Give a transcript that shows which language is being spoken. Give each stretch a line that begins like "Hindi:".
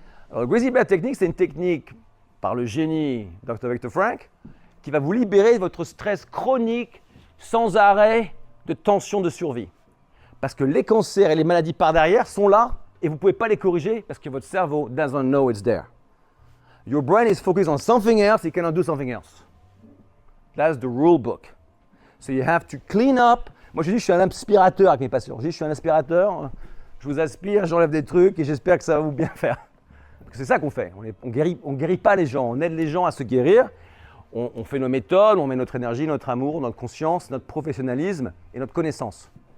French: Alors le Grizzly Bear Technique, c'est une technique par le génie Dr. Viktor Frankl qui va vous libérer de votre stress chronique sans arrêt de tension de survie. Parce que les cancers et les maladies par derrière sont là et vous ne pouvez pas les corriger parce que votre cerveau
English: doesn't know it's there. Your brain is focused on something else, it cannot do something else. That's the rule book. So you have to clean up.
French: Moi je dis je suis un aspirateur avec mes patients. Je dis je suis un aspirateur, je vous aspire, j'enlève des trucs et j'espère que ça va vous bien faire. Parce que c'est ça qu'on fait. On guérit pas les gens, on aide les gens à se guérir. On fait nos méthodes, on met notre énergie, notre amour, notre conscience, notre professionnalisme et notre connaissance.